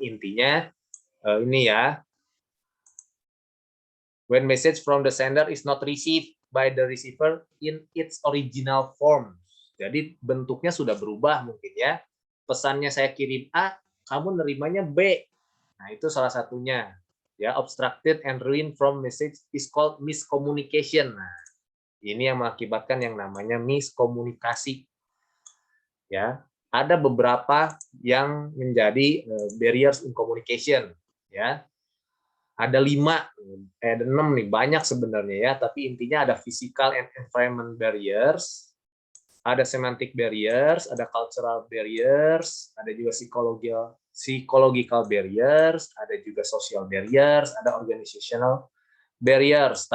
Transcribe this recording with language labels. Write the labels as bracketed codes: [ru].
[id] Intinya ini ya, [en] when message from the sender is not received by the receiver in its original form. [id] Jadi bentuknya sudah berubah mungkin ya. Pesannya saya kirim A, kamu nerimanya B. Nah, itu salah satunya. [en] Ya, obstructed and ruined from message is called miscommunication. [id] Nah, ini yang mengakibatkan yang namanya miskomunikasi. Ya, ada beberapa yang menjadi [en] barriers in communication. [id] Ya, ada 6 nih, banyak sebenarnya ya, tapi intinya ada [en] physical and environment barriers, [id] ada [en] semantic barriers, [id] ada [en] cultural barriers, [id] ada juga [en] psychological barriers, [id] ada juga [en] social barriers, [id] ada [en] organizational barriers.